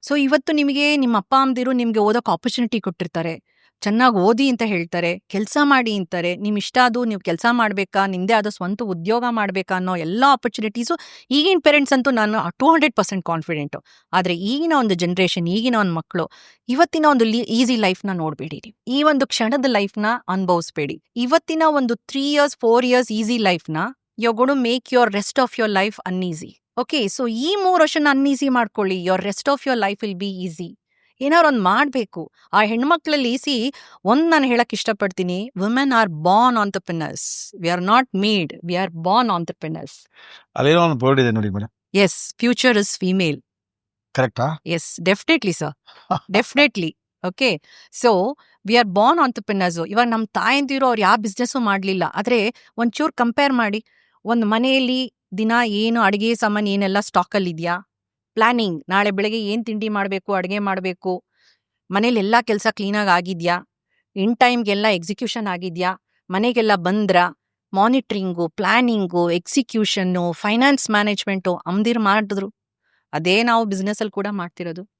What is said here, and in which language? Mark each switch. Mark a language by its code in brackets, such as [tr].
[kn] So ಇವತ್ತು ನಿಮಗೆ ನಿಮ್ಮ ಅಪ್ಪ ಅಮ್ಮದಿರು ನಿಮ್ಗೆ ಓದೋಕೆ ಆಪರ್ಚುನಿಟಿ ಕೊಟ್ಟಿರ್ತಾರೆ, ಚೆನ್ನಾಗಿ ಓದಿ ಅಂತ ಹೇಳ್ತಾರೆ, ಕೆಲಸ ಮಾಡಿ ಅಂತಾರೆ, ನಿಮ್ ಇಷ್ಟ ಅದು ನೀವು ಕೆಲಸ ಮಾಡ್ಬೇಕಾ, ನಿಮ್ದೇ ಆದ ಸ್ವಂತ ಉದ್ಯೋಗ ಮಾಡ್ಬೇಕಾ ಅನ್ನೋ ಎಲ್ಲಾ ಆಪರ್ಚುನಿಟೀಸು ಈಗಿನ ಪೇರೆಂಟ್ಸ್ ಅಂತೂ ನಾನು 200% ಕಾನ್ಫಿಡೆಂಟು. ಆದ್ರೆ ಈಗಿನ ಒಂದು ಜನರೇಷನ್, ಈಗಿನ ಒಂದು ಮಕ್ಕಳು ಇವತ್ತಿನ ಒಂದು ಈಸಿ ಲೈಫ್ನ ನೋಡ್ಬೇಡಿ, ಈ ಒಂದು ಕ್ಷಣದ ಲೈಫ್ನ ಅನುಭವಿಸ್ಬೇಡಿ. ಇವತ್ತಿನ ಒಂದು [en] 3 years 4 years easy ಲೈಫ್ನ you're going to make your rest of your life uneasy. Okay, so [kn] ಈ 3 ವರ್ಷನ ಅನ್ಈಸಿ ಮಾಡ್ಕೊಳ್ಳಿ, [en] your rest of your life will be easy. [kn] ಏನಾರು ಒಂದು ಮಾಡಬೇಕು ಆ ಹೆಣ್ಮಕ್ಳಲ್ಲಿ. ನಾನು ಹೇಳಕ್ ಇಷ್ಟಪಡ್ತೀನಿ, [en] women are born entrepreneurs. We are not made, we are born entrepreneurs. [kn] ಅಲ್ಲೇನೋ ಒಂದು ಬೋರ್ಡ್ ಇದೆ ನೋಡಿ madam. [en] Yes, future is female. [kn] ಕರೆಕ್ಟಾ? [en] Yes, definitely sir, definitely. Okay, so we are born entrepreneurs. [kn] ಇವಾಗ ನಮ್ಮ ತಾಯಂದಿರು ಅವ್ರು ಯಾವ ಬಿಸ್ನೆಸ್ಸು ಮಾಡಲಿಲ್ಲ, ಆದರೆ ಒಂಚೂರು ಕಂಪೇರ್ ಮಾಡಿ, ಒಂದು ಮನೆಯಲ್ಲಿ ದಿನ ಏನು ಅಡುಗೆ ಸಾಮಾನು ಏನೆಲ್ಲ ಸ್ಟಾಕಲ್ಲಿ ಇದೆಯಾ, ಪ್ಲಾನಿಂಗ್, ನಾಳೆ ಬೆಳಗ್ಗೆ ಏನು ತಿಂಡಿ ಮಾಡಬೇಕು, ಅಡುಗೆ ಮಾಡಬೇಕು, ಮನೇಲಿ ಎಲ್ಲ ಕೆಲಸ ಕ್ಲೀನಾಗಿ ಆಗಿದೆಯಾ, ಇನ್ ಟೈಮ್ಗೆಲ್ಲ ಎಕ್ಸಿಕ್ಯೂಷನ್ ಆಗಿದೆಯಾ, ಮನೆಗೆಲ್ಲ ಬಂದ್ರ, monitoring, planning, execution, finance management ಅಮ್ದಿರು ಮಾಡಿದ್ರು. ಅದೇ ನಾವು ಬಿಸ್ನೆಸ್ಸಲ್ಲಿ ಕೂಡ ಮಾಡ್ತಿರೋದು.